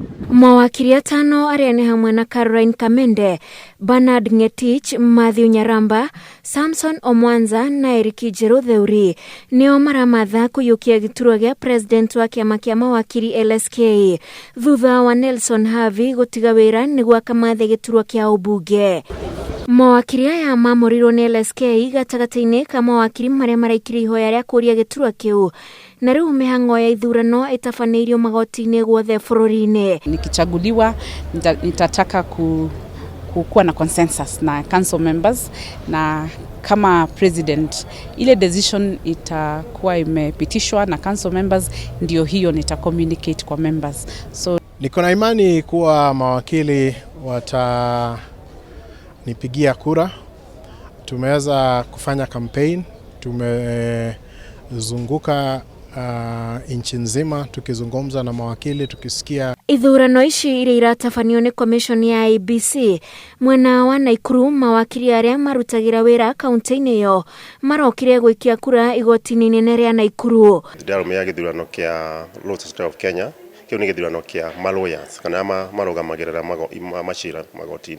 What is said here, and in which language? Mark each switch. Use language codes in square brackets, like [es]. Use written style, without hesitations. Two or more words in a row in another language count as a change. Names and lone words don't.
[ki] Mawakiri atano arĩa nĩ hamwe na Caroline Kamende, Bernard Ngetich, Matthew Nyaramba, Samson Omwanza na Eric Jerutheuri nĩo maramatha kũiyũkia gĩturwa gĩa president wa kĩama kĩa mawakiri LSK thutha wa Nelson Havi gũtiga wĩra nĩguo akamathe gĩturwa kĩa ũmbunge. Mawakiri aya mamorirwo nĩ LSK gatagatĩ-inĩ ka mawakiri marĩa maraikire ihoya rĩa kũria gĩturwa kĩu, na rĩu mĩhang'o ya ithurano ĩtabanirio magoti-inĩ guothe bũrũri-inĩ. [sw] Nikichaguliwa nitataka kuwa na consensus na [en] council members, [sw] na kama president ile decision itakuwa imepitishwa na [en] council members, [sw] ndio hiyo nitacommunicate kwa members. So niko na imani kuwa mawakili nipigia kura. Tumeweza kufanya campaign, tumezunguka nchi nzima tukizungumza na mawakili, tukisikia [ki] ithurano ici iria iratabanio nĩ commission ya IEBC mwena wa Naikuru. Mawakiri arĩa marutagira wĩra kaunti-inĩ yo marokire gũikia kura igoti-inĩ inene rĩa Naikuru. Ndarumia gĩthurano kĩa Law Society of Kenya, kĩu nĩ gĩthurano kĩa lawyers kana marũgamagĩrĩra macira magoti-inĩ.